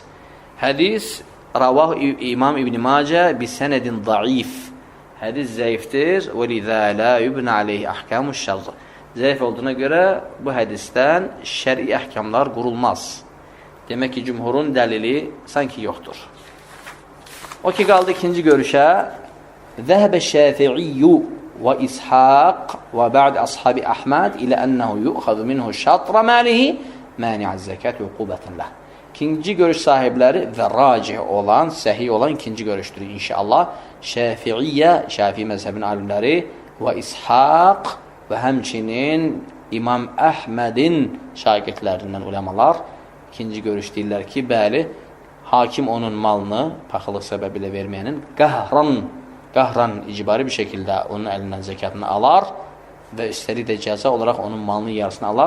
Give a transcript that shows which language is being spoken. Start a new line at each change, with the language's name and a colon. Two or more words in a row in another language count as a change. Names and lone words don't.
Arabic: حديث رواه الإمام ابن ماجه بسند ضعيف.
Azerbaijani: Hədis zəifdir.
Arabic: ولذا لا يبنى عليه أحكام الشرع.
Azerbaijani: Zəif olduğuna görə bu hədisdən şəri əhkamlar qurulmaz. Demək ki, cümhurun dəlili sanki yoxdur. O ki, qaldı ikinci görüşə.
Arabic: ذهب الشافعي وإسحاق وبعد أصحاب أحمد إلى أنه يؤخذ منه şatr ماله مانع الزكاة عقوبة له.
Azerbaijani: İkinci görüş sahibləri və racih olan, səhih olan ikinci görüşdür inşallah. Şafiiyyə, Şafii məzhəbinin alimləri və İshaq və həmçinin İmam Əhmədin şagirdlərindən ulamalar ikinci görüş deyirlər ki, bəli, hakim onun malını paxıllıq səbəbilə verməyənin qahran icbari bir şəkildə onun əlindən zəkatını alar və üstəlik də cəza olaraq onun malının yarısını alar.